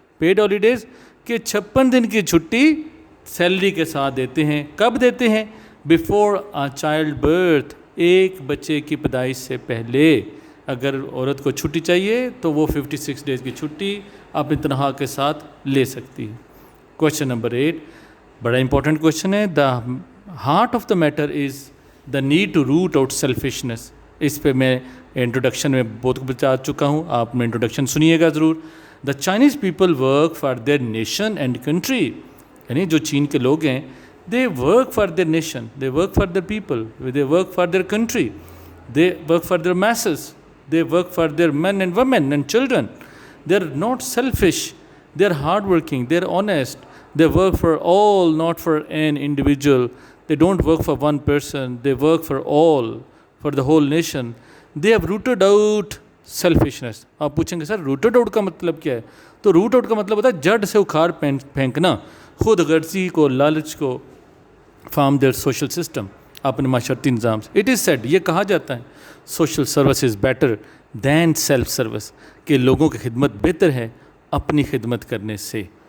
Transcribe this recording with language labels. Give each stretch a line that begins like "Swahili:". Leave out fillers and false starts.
Urdu: Paid holidays کہ 56 دن کی چھٹی سیلری کے ساتھ دیتے ہیں. کب دیتے ہیں؟
English: before child birth,
Urdu: ایک بچے کی پیدائش سے پہلے. اگر عورت کو چھٹی چاہیے تو وہ 56 ڈیز کی چھٹی اپنی تنخواہ کے ساتھ لے سکتی ہے. کوشچن نمبر 8 بڑا امپورٹنٹ کوشچن ہے.
English: The heart of the matter is the need to root out selfishness.
Urdu: اس پہ میں انٹروڈکشن میں بہت بتا چکا ہوں, آپ میں انٹروڈکشن سنیے گا ضرور.
English: The Chinese people work for their nation and country.
Urdu: یعنی جو چین کے لوگ ہیں,
English: They work for their nation, they work for their people, they work for their country, they work for their masses, they work for their men and women and children. They are not selfish, they are hard working, they are honest, they work for all, not for an individual. They don't work for one person, they work for all, for the whole nation. They have rooted out selfishness.
Urdu: آپ پوچھیں گے سر rooted out کا مطلب کیا ہے؟ تو route out کا مطلب ہوتا ہے جڑ سے اکھاڑ پھینکنا, خود غرضی کو, لالچ کو,
English: from their social system,
Urdu: اپنے معاشرتی نظام سے.
English: it is said,
Urdu: یہ کہا جاتا ہے
English: social service is better than self service,
Urdu: کہ لوگوں کی خدمت بہتر ہے اپنی خدمت کرنے سے.